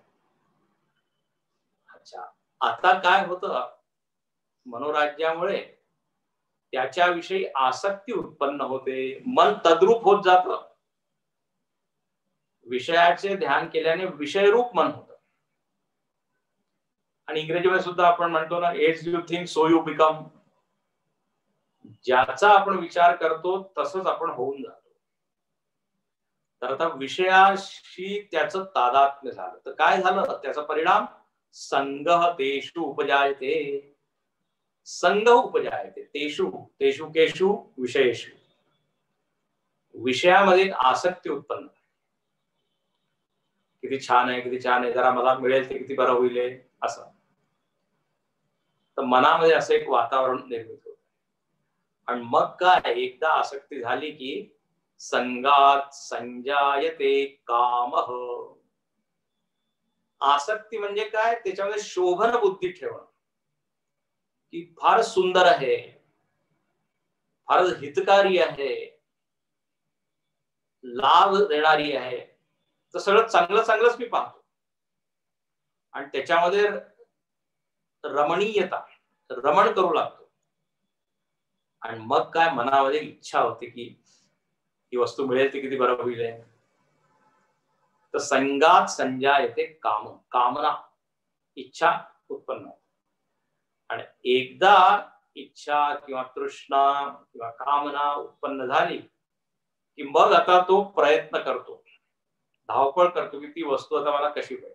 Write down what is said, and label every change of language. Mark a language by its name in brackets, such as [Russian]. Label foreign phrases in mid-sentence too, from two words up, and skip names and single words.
[Marathi] अच्छा, आता काय होतं, मनोराज्यामुळे त्याच्याविषयी आसक्ती उत्पन्न होते, मन तद्रूप होत जातं. विषयाचे ध्यान केल्याने विषयरूप मन होतं. आणि इंग्रजीमध्ये सुद्धा आपण म्हणतो ना, [English] as you think so you become. [Marathi] ज्याचा आपण विचार करतो तसंच आपण होऊन जातो. तर आता विषयाशी त्याचं तादात्म्य झालं तर काय झालं, त्याचा परिणाम [Sanskrit] संगः तेषु उपजायते. संग उपजायते तेषु, तेषु केषु विषयेषु. [Marathi] विषयामध्ये आसक्ती उत्पन्न. किती छान आहे, किती छान आहे, जरा मला मिळेल ते किती बरं होईल असं. तर मनामध्ये असं एक वातावरण निर्मित होतं. आणि मग काय, एकदा आसक्ती झाली की [Sanskrit] संगात संजायते कामः. [Marathi] आसक्ती म्हणजे काय, त्याच्यामध्ये शोभन बुद्धी ठेवणं, की फार सुंदर आहे, फार हितकारी आहे, लाभ देणारी आहे, तर सगळं चांगलं चांगलंच मी पाहतो. आणि त्याच्यामध्ये रमणीयता, रमण करू लागतो. आणि मग काय, मनामध्ये इच्छा होते की ही वस्तू मिळेल ती किती बरं होईल. तर [Sanskrit] संगात संजायते काम, [Marathi] कामना, इच्छा उत्पन्न होते. आणि एकदा इच्छा किंवा तृष्णा किंवा कामना उत्पन्न झाली की मग आता तो प्रयत्न करतो, धावपळ करतो की ती वस्तू आता मला कशी मिळेल.